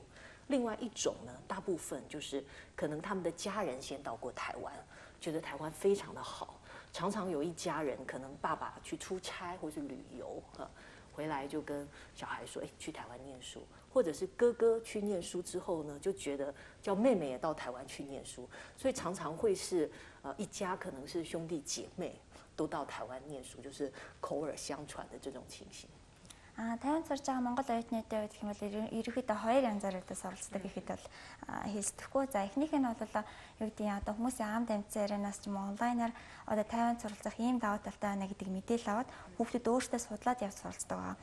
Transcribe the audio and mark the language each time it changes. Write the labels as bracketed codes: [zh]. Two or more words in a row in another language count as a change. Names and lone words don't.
[zh] 另外一种呢，大部分就是可能他们的家人先到过台湾，觉得台湾非常的好，常常有一家人可能爸爸去出差或是旅游回来就跟小孩说，去台湾念书，或者是哥哥去念书之后呢，就觉得叫妹妹也到台湾去念书，所以常常会是一家可能是兄弟姐妹都到台湾念书，就是口耳相传的这种情形。 [mn] Тайван сурж байгаа Монгол оюутнуудын хувьд гэх юм бол ерөнхийдөө 2 янзаар одоо суралцдаг гэхэд бол хэлцэхгүй. За эхнийх нь бол юу гэдэг нь одоо хүмүүсийн ам дамжсан ярианаас ч юм уу онлайнаар одоо Тайван суралцах ийм давуу талтай байна гэдэг мэдээлэл аваад хүүхдүүд өөрсдөө судлаад явж суралцдаг байгаа.